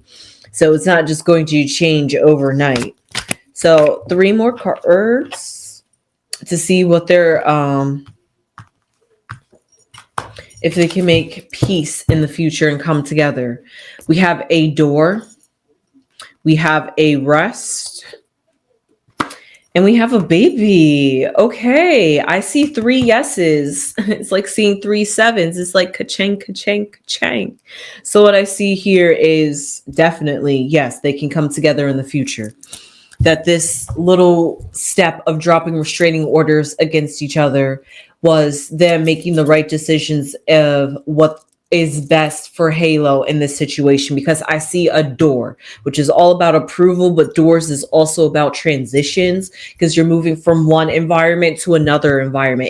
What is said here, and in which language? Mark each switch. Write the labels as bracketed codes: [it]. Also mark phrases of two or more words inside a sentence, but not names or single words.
[en] So it's not just going to change overnight. So 3 more cards to see what they're if they can make peace in the future and come together. We have a door, we have a rest, and we have a baby. Okay, I see 3 yeses. It's like seeing 3 sevens. It's like ka-chang, ka-chang, ka-chang. So what I see here is definitely, yes, they can come together in the future. That this little step of dropping restraining orders against each other was them making the right decisions of what is best for Halo in this situation, because I see a door, which is all about approval, but doors is also about transitions, because you're moving from one environment to another environment.